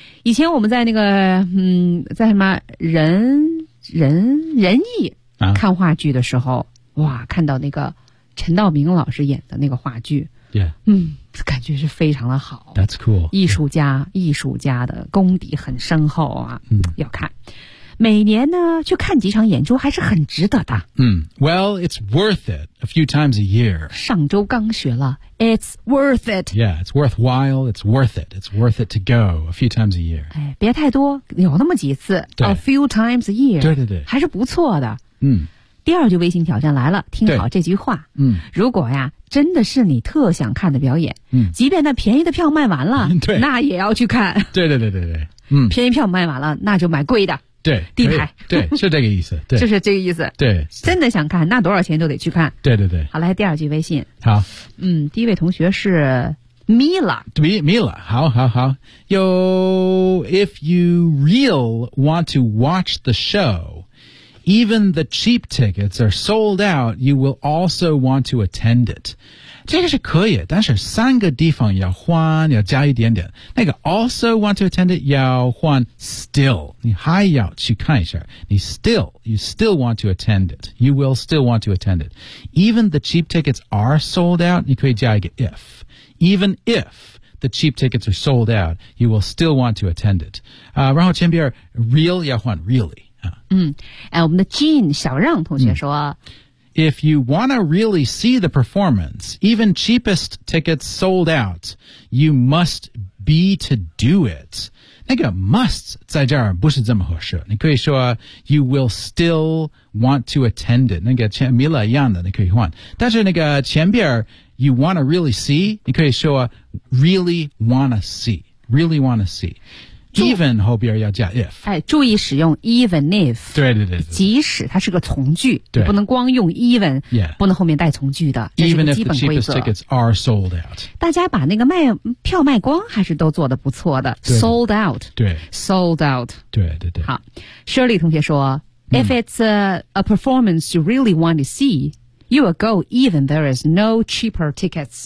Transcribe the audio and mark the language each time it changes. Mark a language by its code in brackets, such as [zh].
[zh] 以前我们在那个在什么仁义看话剧的时候， 哇，看到那个陈道明老师演的那个话剧 [en] ，Yeah， [zh] 感觉是非常的好。 [en] That's cool， [zh] 艺术家、 [en] yeah. [zh] 艺术家的功底很深厚啊， 要看。每年呢去看几场演出还是很值得的。 [en] Well, it's worth it a few times a year. [zh] 上周刚学了 [en] It's worth it. Yeah, it's worthwhile, it's worth it. It's worth it to go a few times a year. [zh] 哎，别太多，有那么几次 [en] A few times a year. [zh] 对对对，还是不错的。嗯，第二句微信挑战来了，听好这句话。如果呀真的是你特想看的表演，即便那便宜的票卖完了，对，那也要去看。对对对对对，便宜票卖完了，那就买贵的对，地牌，对，是这个意思，对，就是这个意思，对，真的想看，那多少钱都得去看，对对对。好，来第二句微信，好，第一位同学是 Mila，对 ，Mila， 好好好。 [en] Yo， if you real want to watch the show， even the cheap tickets are sold out， you will also want to attend it。 [zh] 这个是可以，但是三个地方要换，要加一点点。那个 [en] also want to attend it [zh] 要换 still， 你还要去看一下。 [en] 你 still， you still want to attend it， you will still want to attend it。 Even the cheap tickets are sold out， [zh] 你可以加一个 [en] if， even if the cheap tickets are sold out， you will still want to attend it。 [zh] 然后前边 real 要换 really 啊。我们的 Jean 小让同学说。 [en] If you want to really see the performance, even cheapest tickets sold out, you must be to do it. [zh] 那个 must 在这儿不是这么合适。你可以说 [en] you will still want to attend it. [zh] 那个前 Mila 一样的你可以换。但是那个前边 [en] you want to really see, [zh] 你可以说 [en] really want to see, really want to see. [zh] Even 后边要加 if，哎，注意使用 even if，对对 对， 对，即使它是个从句，对，不能光用 even， [en] yeah， [zh] 不能后面带从句的，这是个基本规则。 [en] Even if the cheapest tickets are sold out， [zh] 大家把那个卖票卖光还是都做得不错的 ， [en] sold out， [zh] 对 [en] ，sold out， [zh] 对对对。 [en] 好 ， [zh] Shirley 同学说 [en] ，If it's a performance you really want to see， You will go even there is no cheaper tickets.